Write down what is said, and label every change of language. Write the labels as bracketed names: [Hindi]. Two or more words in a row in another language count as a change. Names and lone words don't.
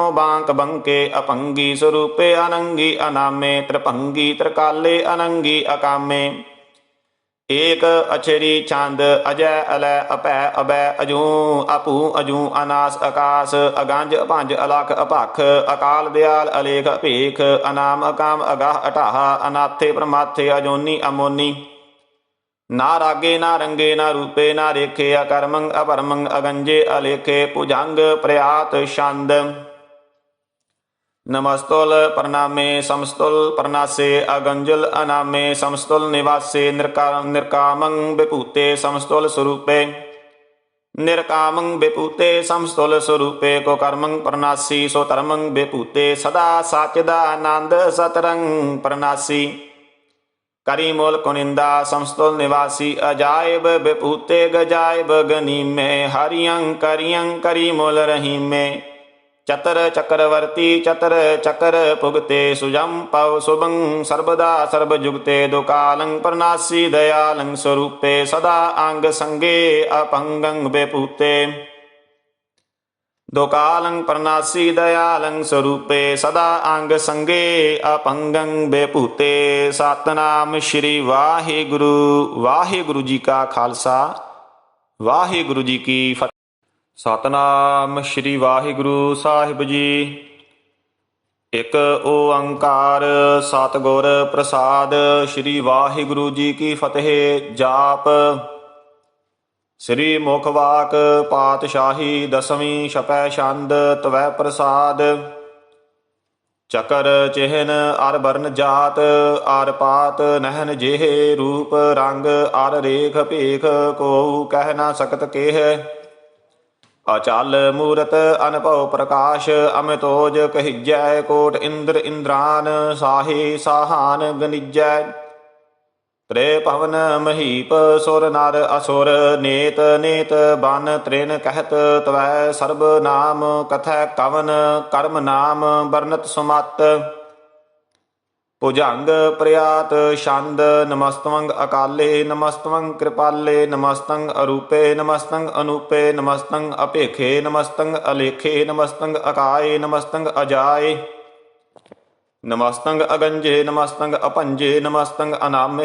[Braj] बांक बंके अपंगी स्वरूपे अनंगी अनामे त्रिपंगी त्रिकाले अनंगी अकामे एक अक्षरी चांद अजय अलय अपै अभय अजू अपू अजू अनास आकाश अगंज पंज अलख अपख अकाल दयाल अलेख अपेख अनाम अकाम अगाह अटाह अनाथे प्रमाथे अजोनी अमोनी ना रागे ना रंगे ना रूपे ना रेखे अकर्मंग अपरमंग अगंजे अलेखे पुजंग प्रयात छंद नमस्तुल प्रणामे समस्तुल प्रणासे अगंजुल अनामे समस्तुल निवासे निर्कामं विभूते समस्तुल स्वरूपे निर्कामं विभूते समस्तुल स्वरूपे को कर्मं प्रणासी सो धर्मं विभूते सदा साचिदानंद सतरंग प्रणासी करी मूल कुनिंदा समस्तुल निवासी अजायब विभूते गजायब गनी में हरियं करियं करी मूल रही में चतर चक्रवर्ती चतर चकर पुगते सुजम पव शुभं सर्वदा सर्वजुगते दुकालं प्रणासी दयालं स्वरूपे सदा अंग संगे अपंगं विभूते दुकालं प्रणासी दयालं स्वरूपे सदा अंग संगे अपंगं विभूते। [Punjabi] ਸਤਿਨਾਮ ਸ੍ਰੀ ਵਾਹਿਗੁਰੂ। ਵਾਹਿਗੁਰੂ ਜੀ ਕਾ ਖ਼ਾਲਸਾ ਵਾਹਿਗੁਰੂ ਜੀ ਕੀ ਫ਼ਤਿਹ। ਸਤਿਨਾਮ ਸ੍ਰੀ ਵਾਹਿਗੁਰੂ ਸਾਹਿਬ ਜੀ। ਇੱਕ ਓਅੰਕਾਰ ਸਤਿਗੁਰ ਪ੍ਰਸਾਦਿ। ਸ੍ਰੀ ਵਾਹਿਗੁਰੂ ਜੀ ਕੀ ਫ਼ਤਿਹ। ਜਾਪੁ ਸ੍ਰੀ ਮੁਖਵਾਕ ਪਾਤਿਸ਼ਾਹੀ ਦਸਵੀਂ ਛਪੈ ਛੰਦ ਤ੍ਵ ਪ੍ਰਸਾਦਿ। [Braj] चकर चिहन अर बरन जात आर पात नहन जेह रूप रंग आर रेख भेख को कह न सकत केह। अचल मूरत अनभव प्रकाश अमितोज कहिजै कोट इंद्र इंद्रान साहे साहान गनिजै। त्रे पवन महीप सुर नर असुर नेत नेत बन त्रिन कहत तवै सर्ब नाम कथै कवन कर्म नाम बरनत सुमत। भुजंग प्रयात छंद नमस्तवंग अकाले नमस्तवंग कृपाले नमस्तंग अरूपे नमस्तंग अनूपे नमस्तंग अपेखे नमस्तंग अलेखे नमस्तंग अकाये नमस्तंग अजाये नमस्तंग अगंजे नमस्तंग अपंजे नमस्तंग अनामे